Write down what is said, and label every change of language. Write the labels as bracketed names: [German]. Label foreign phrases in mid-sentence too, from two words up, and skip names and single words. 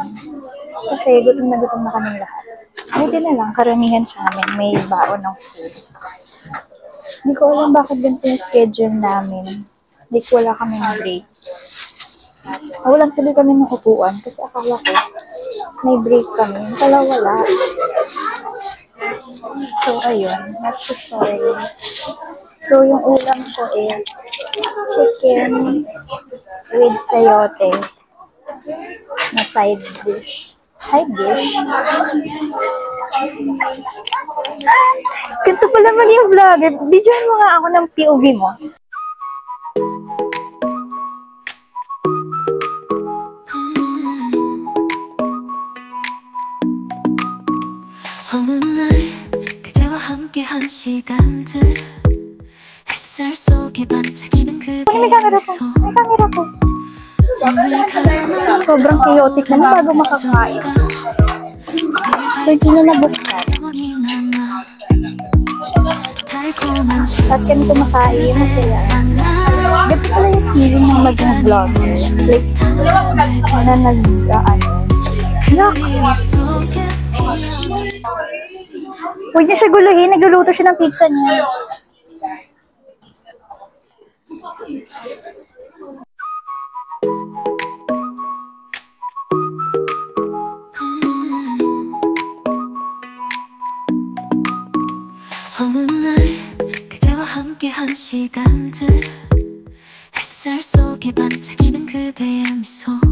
[Filipino] Kasi gutom na kaming lahat. Buti na lang, karamihan sa amin may baon ng food. Hindi ko alam bakit ganito yung schedule namin. Hindi ko wala kaming break. Nawalan tuloy kami ng upuan kasi akala ko may break kami. Pala wala. So, ayun. [English] That's the story. [Filipino] So, yung ulam ko is [English] chicken with [Filipino] sayote na [English] side dish. Side dish? [Filipino] Ganito pala man yung vlogger. Bidyoan mo nga ako ng POV mo. [Korean] 어느 날 그대와 함께한 시간들 햇살 속에 반짝이는 [Filipino] May camera [Korean] 그대의 [Filipino] po. [Korean] 미소 [Filipino] May camera po. [Korean] 눈을 감아 [Filipino] Sobrang chaotic na bago makakain. So, hindi na nabuksan. [Korean] 영원히 남아 달콤한 [Filipino] At kami kumakain, masaya. Ganito pala yung feeling ng maging vlogger. Like, na [Korean] 그림 속에 [Filipino] huwag niya siya guluhin. Nagluluto siya ng pizza niya. [Korean] 어느 날 그대와 함께한 시간들 햇살 속에 반짝이는 그대의 미소